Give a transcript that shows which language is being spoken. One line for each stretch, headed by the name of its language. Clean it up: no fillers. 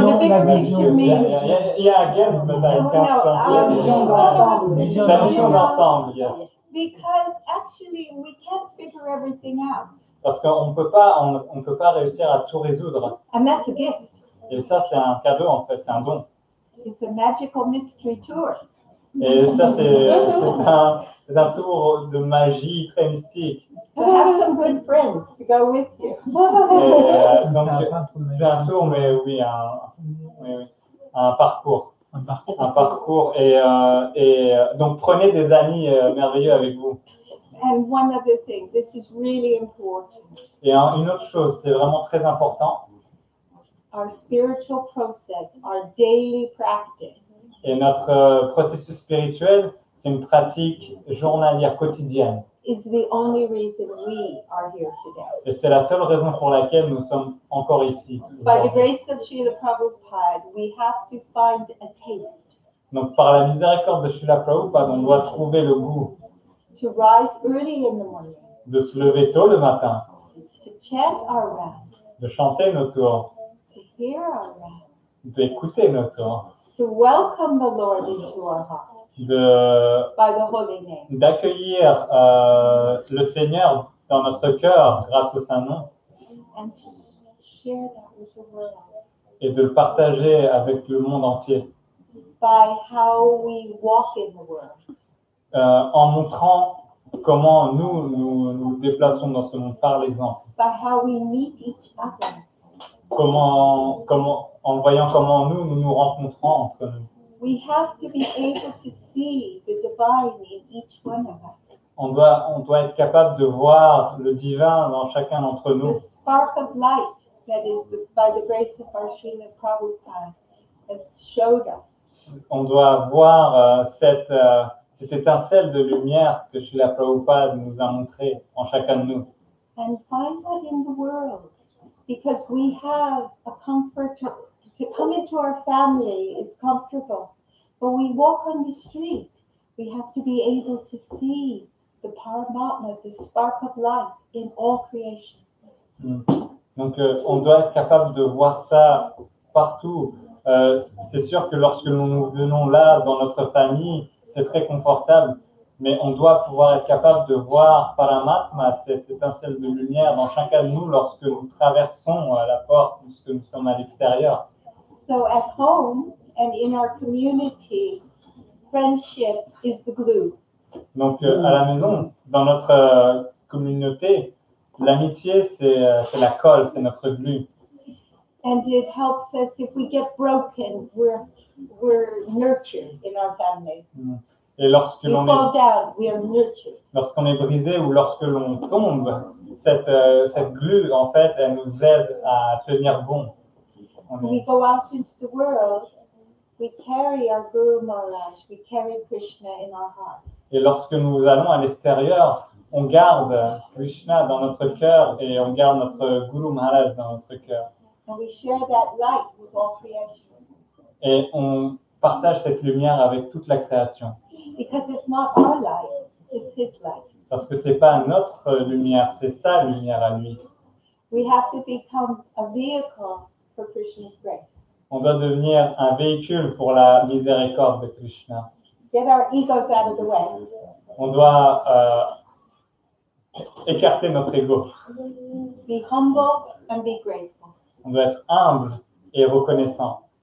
English: no, the bigger picture means again, but I can't
French: La vision d'ensemble. La vision d'ensemble, yes.
English: Because actually we can't figure everything out.
French: Parce qu'on peut pas réussir à tout résoudre.
English: And that's a gift.
French: Et ça, c'est un cadeau en fait, c'est un don.
English: It's a magical mystery tour.
French: Et ça, c'est un tour de magie très mystique.
English: So have some good friends to go with you.
French: Et, donc, c'est un tour, mais oui, un parcours. Un parcours. Et donc, prenez des amis merveilleux avec vous.
English: And one other thing, this is really important.
French: Et une autre chose, c'est vraiment très important.
English: Our spiritual process, our daily practice.
French: Et notre processus spirituel, c'est une pratique journalière quotidienne.
English: Is the only reason we are here today.
French: Et c'est la seule raison pour laquelle nous sommes encore ici.
English: By the grace of Srila Prabhupada, we have to find a taste.
French: Donc par la miséricorde de Srila Prabhupada, on doit trouver le goût.
English: To rise early in the morning.
French: De se lever tôt le matin.
English: To chant our rounds.
French: De chanter nos tours.
English: To hear our rounds.
French: D'écouter nos tours.
English: To welcome the Lord into our hearts. By the holy name.
French: D'accueillir le Seigneur dans notre cœur grâce au Saint-Nom.
English: And to share that with the world.
French: Et de le partager avec le monde entier.
English: By how we walk in the world.
French: En montrant comment nous déplaçons dans ce monde par l'exemple.
English: By how we meet each other.
French: En voyant comment nous rencontrons entre nous.
English: We have to be able to see the divine in each one of us.
French: On doit être capable de voir le divin dans chacun d'entre nous.
English: The spark of light that is by the grace of our Srila Prabhupada has showed us.
French: On doit voir cette étincelle de lumière que Srila Prabhupada nous a montré en chacun de nous.
English: And find that in the world, because we have a comfort to come into our family, it's comfortable. But we walk on the street, we have to be able to see the Paramatma, the spark of light in all creation.
French: Donc on doit être capable de voir ça partout. C'est sûr que lorsque nous venons là dans notre famille, c'est très confortable, mais on doit pouvoir être capable de voir Paramatma, cette étincelle de lumière dans chacun de nous lorsque nous traversons la porte, lorsque nous sommes à l'extérieur.
English: So at home and in our community, friendship is the glue.
French: Donc à la maison, dans notre communauté, l'amitié c'est la colle, c'est notre glue.
English: And it helps us if we get broken, we're nurtured in our family.
French: Et lorsque
English: we fall down, we are nurtured.
French: Lorsqu'on est brisé ou lorsque l'on tombe, cette glue en fait, elle nous aide à tenir bon.
English: We go out into the world, we carry our Guru Maharaj, we carry Krishna in our hearts.
French: Et lorsque nous allons à l'extérieur, on garde Krishna dans notre cœur et on garde notre Guru Maharaj dans notre cœur.
English: And we share that light with all creation.
French: Et on partage cette lumière avec toute la création.
English: Because it's not our light, it's His light.
French: Parce que c'est pas notre lumière, c'est sa lumière à lui.
English: We have to become a vehicle for Krishna's grace.
French: On doit devenir un véhicule pour la miséricorde de Krishna.
English: Get our egos out of the way.
French: On doit écarter notre ego.
English: Be humble and be grateful.
French: On doit être humble et reconnaissant.